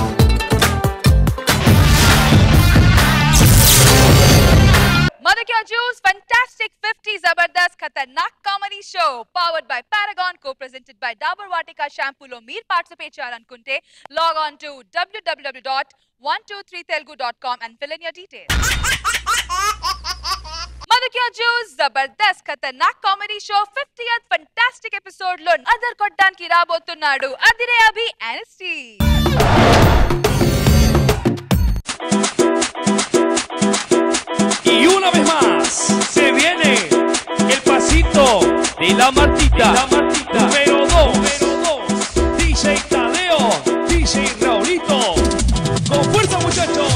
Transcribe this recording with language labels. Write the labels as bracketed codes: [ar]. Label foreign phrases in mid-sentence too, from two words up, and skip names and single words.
[en] Madhukya Juice Fantastic 50 Zabardast Khatarnak Comedy Show powered by Paragon, co-presented by Dabur Vatika Shampoo [te] లో మీర్ పార్టిసిపేట్ చేయాలనుంటే [en] log on to www.123telugu.com and fill in your details. [te] Madhukya Juice Zabardast Khatarnak Comedy Show 50th Fantastic episode లో అదర్ కొట్టడానికి రాబోతున్నాడు Adire Abhi Anesti. [es] Y una vez más se viene el pasito de la Martita, número 2, DJ Tadeo, DJ Raulito, con fuerza muchachos.